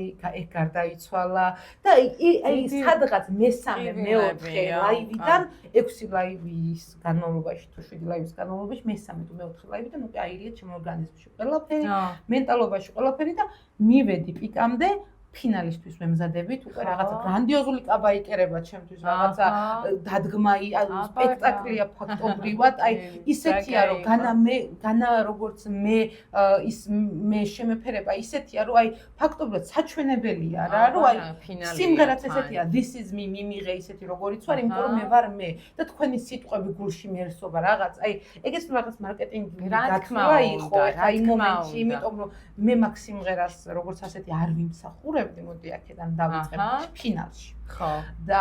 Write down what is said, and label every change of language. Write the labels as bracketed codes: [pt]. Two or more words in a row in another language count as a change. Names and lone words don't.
[ka] ეგ გარდაიცვალა და აი სადღაც მესამე მეოთხე ლაივიდან 6 ლაივის განმავლობაში თუ 7 ლაივის განმავლობაში მესამე თუ მეოთხე ლაივიდან უკვე აირია ჩემ ორგანიზმში ყველაფერი, მენტალობაში ყველაფერი და მივედი პიკამდე ფინალისთვის ვემზადებით, უკვე რაღაცა გრანდიოზული კაბა იკერება ჩემთვის, რაღაცა დადგმა, სპექტაკლია ფაქტობრივად, აი ისეთია რომ განა როგორც მე შემეფერება ისეთია რომ აი ფაქტობრივად საჩვენებელია რა, რომ აი სიმღერაც ესეთია, [en] this is me [ka] მიმიღე ისეთი როგორიც ვარ, იმიტომ რომ მე ვარ მე და თქვენი სიტყვები გულში მიერსობა რაღაც, აი ეგეც რაღაც მარკეტინგის გათქმა იყო აი მომენტში, იმიტომ რომ მე მაგ სიმღერას როგორც ასეთი არ ვიმსახურებ მოდი აქედან დავიწყებ ფინალში. ხო. და